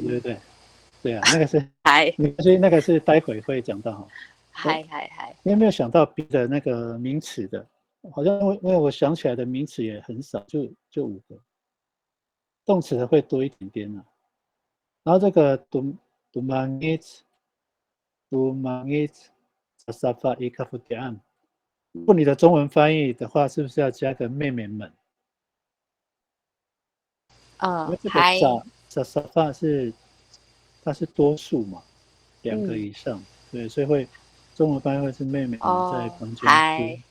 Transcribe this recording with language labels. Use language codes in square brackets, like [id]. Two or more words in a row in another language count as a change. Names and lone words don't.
[zh] 对不对？对啊，那个是嗨，所以那个是待会会讲到哈。嗨，你有没有想到别的那个名词的？好像因为我想起来的名词也很少，就5个，动词的会多一点点啊。然后这个 [ami] dumangit sa safa ikafudian， [zh] 如果你的中文翻译的话，是不是要加个妹妹们？因为这个嗨，沙发它是多数嘛，两个以上，对，所以会中文翻译会是妹妹们在房间哭嗨，